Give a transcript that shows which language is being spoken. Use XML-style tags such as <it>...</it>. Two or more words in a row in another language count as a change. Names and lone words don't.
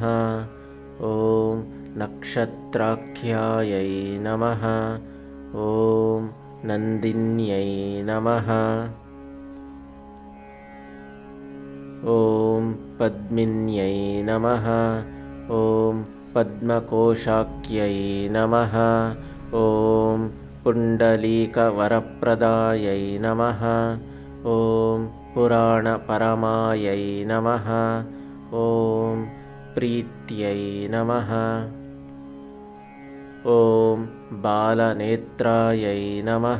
<sa>ఓం నక్షత్రాఖ్యాయై నమః. ఓం నందిన్యై నమః. ఓం పద్మిన్యై నమః. ఓం పద్మకోశాఖ్యై నమః. ॐ पुण्डलीकवरप्रदायै नमः। ॐ पुराणपरमायै नमः। ॐ प्रीत्यै नमः। ॐ बालनेत्रायै नमः।</sa>